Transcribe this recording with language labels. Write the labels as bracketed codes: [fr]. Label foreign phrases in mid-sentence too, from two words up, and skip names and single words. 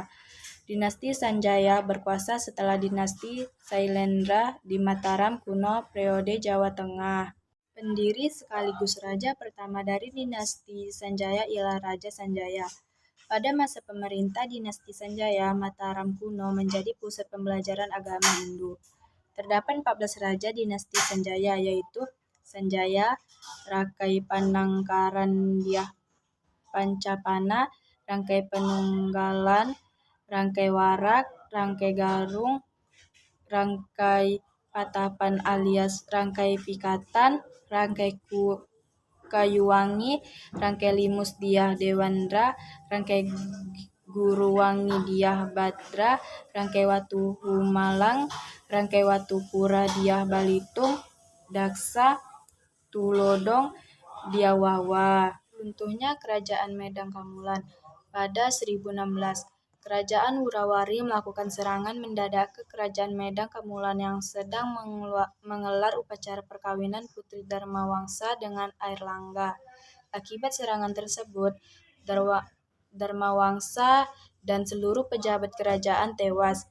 [id] Dinasti Sanjaya berkuasa setelah dinasti Sailendra di Mataram kuno periode Jawa Tengah. Pendiri sekaligus raja pertama dari dinasti Sanjaya ialah Raja Sanjaya. Pada masa pemerintah dinasti Sanjaya, Mataram kuno menjadi pusat pembelajaran agama Hindu. Terdapat 14 raja dinasti Sanjaya, yaitu Sanjaya, Rakai Panangkaran Dyah Pancapana, Rangkai Penunggalan, Rangkai Warak, Rangkai Garung, Rangkai Patapan alias Rangkai Pikatan, Rangkai Kayuwangi, Rangkai Limus Dyah Dewandra, Rangkai Guruwangi Dyah Badra, Rangkai Watu Humalang, Rangkai Watu Pura Dyah Balitung, Daksa, Tulodong, Diawawa. Runtuhnya Kerajaan Medang Kamulan pada 1016. Kerajaan Wurawari melakukan serangan mendadak ke Kerajaan Medang Kamulan yang sedang menggelar upacara perkawinan Putri Dharmawangsa dengan Airlangga. Akibat serangan tersebut, Dharmawangsa dan seluruh pejabat kerajaan tewas.